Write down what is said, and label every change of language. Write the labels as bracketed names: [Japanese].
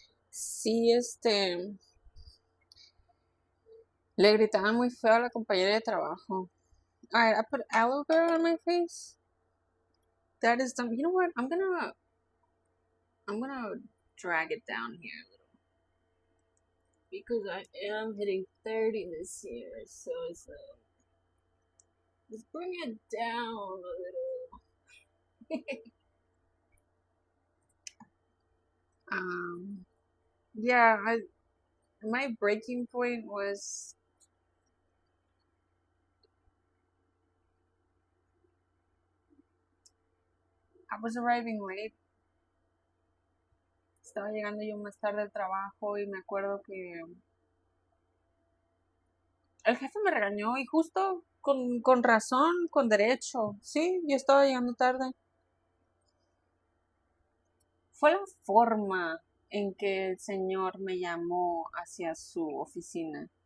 [Spanish] Sí, le gritaba muy feo a la compañera de trabajo. [English] Alright, I put aloe vera on my face. That is dumb. You know what? I'm gonna drag it down here a little, because I am hitting 30 this year, so it's like, let's bring it down a little. Yeah, my breaking point was I was arriving late. [Spanish] Estaba llegando yo más tarde al trabajo y me acuerdo que el jefe me regañó, y justo con razón, con derecho. Sí, yo estaba llegando tarde. Fue la forma en que el señor me llamó hacia su oficina.